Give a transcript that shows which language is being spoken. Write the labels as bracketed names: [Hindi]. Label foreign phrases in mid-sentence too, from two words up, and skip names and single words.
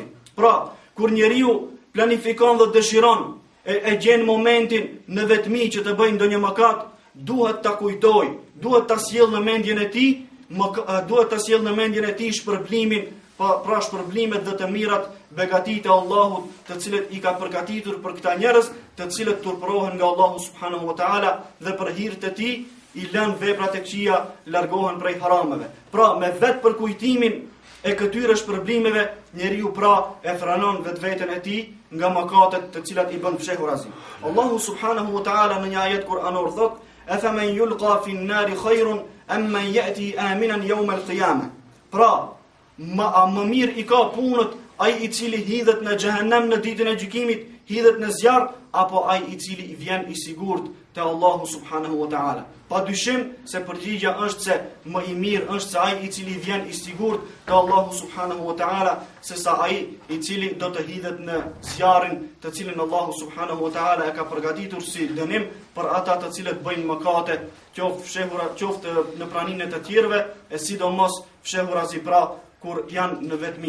[Albanian] Pra, kur njeriu planifikon dhe dëshiron e gjen momentin në vetmi që të bëjë ndonjë mëkat, duhet ta kujtoj, duhet ta sjellë në mendjen e tij shpërblimin, pra shpërblimet dhe të mirat, begatitë e Allahut, të cilët i ka përgatitur për këta njerëz, të cilët turpërohen nga Allahu [Arabic] سبحانه وتعالى [Albanian] dhe për hir të tij i lën veprat e këqija, largohen prej harameve. Pra, me vetë për kujtimin e këtyre shpërblimeve, njeriu pra e frenon vetveten e tij nga mëkatet të cilat i bën fshehurazi. Allahu [Arabic] سبحانه وتعالى [Albanian] në një ajet kuranor thot: [Arabic] "أفمن يلقى في النار خير أم من يأتي آمنا يوم القيامة." [Albanian] Pra, më mirë i ka punët ai i cili hidhet në xhehenem në ditën e gjykimit, hidhet në zjarr, apo ai i cili i vjen i sigurt te Allahu [Arabic] سبحانه وتعالى. [Albanian] Pa dyshim se përgjigja është se më i mirë është se ai i cili vjen i sigurt te Allahu [Arabic] سبحانه وتعالى, [Albanian] se sa ai i cili do të hidhet në zjarrin të cilin Allahu [Arabic] سبحانه وتعالى [Albanian] e ka përgatitur si dënim për ata të cilët bëjnë mëkate, qoftë fshehura, qoftë në praninë të tjerëve, e sidomos fshehurazi pra kur janë në vetmi.